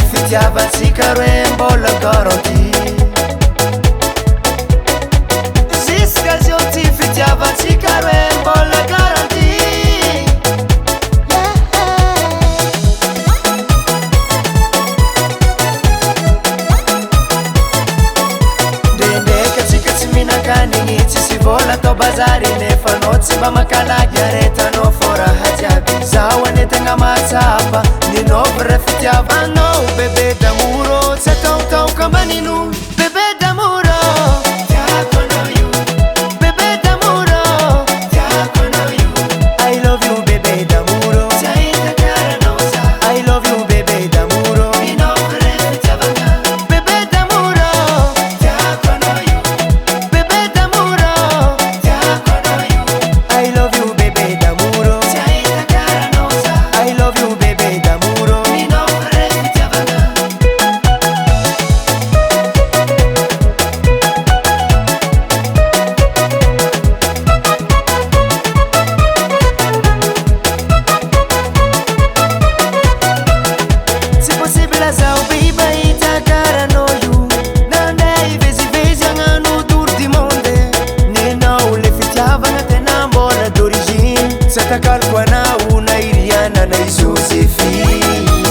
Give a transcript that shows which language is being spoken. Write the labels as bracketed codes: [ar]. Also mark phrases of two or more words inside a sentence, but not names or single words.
[mg] fitiavatsika roe mbola garanti Jusqu'à zio ty fitiavatsika roe mbola garanti Ndendeka tsika tsy mihinan-kanigny tsisy vola atao bazary nefa anao tsy mba makalagy aretanao fô raha jiaby zaho anetegna matsapa ninôvy ra fitiavanao [fr] bebe d'amour [mg] tsy ataotaoka manino [fr] bebe d'amour [mg] tiako anao io bebe d'amour tiako anao io [en] I love you [fr] bebe d'amour [mg] tsy ahita karanao za [en] I love you [fr] bebe d'amour [mg] ninôvy ra fitiavana [fr] bebe d'amour [mg] tiako anao io [fr] bebe d'amour [mg] tiako anao io [en] I love you [fr] bebe d'amour [mg] tsy ahita karanao za [en] I love you [fr] bebe d'amour [mg] ninôvy ra fitiavana Tsy possible zaho biba hitakaranao io nandeha ivezivezy agnano [fr] tour du monde [mg] ninao le fitiavana tena mbola d'origine tsy atakaloko anao na Iriana na Joséphine